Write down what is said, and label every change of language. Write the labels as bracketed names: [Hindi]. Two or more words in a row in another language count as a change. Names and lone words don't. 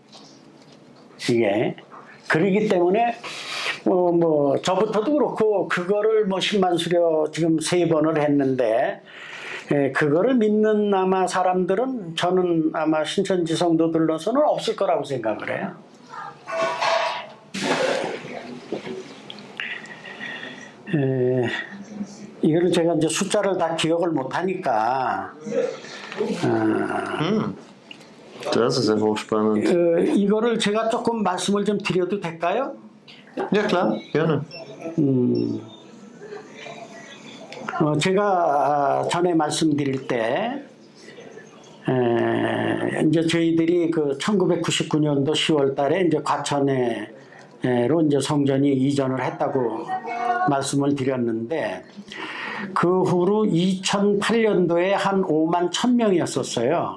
[Korean] 이게 그러기 때문에 저부터도 그렇고 그거를 10만 수료 지금 3번을 했는데 그거를 믿는 아마 사람들은 저는 아마 신천지 성도들로서는 없을 거라고 생각을 해요. 이거를 제가 이제 숫자를 다 기억을 못 하니까. [German] Das ist ja hochspannend. [Korean] 이거를 제가 조금 말씀을 좀 드려도 될까요? [German] Ja, klar, gerne. [Korean] 제가 전에 말씀드릴 때 이제 저희들이 그 1999년도 10월 달에 이제 과천에로 이제 성전이 이전을 했다고 말씀을 드렸는데 그 후로 2008년도에 한 5만 1000명이었었어요.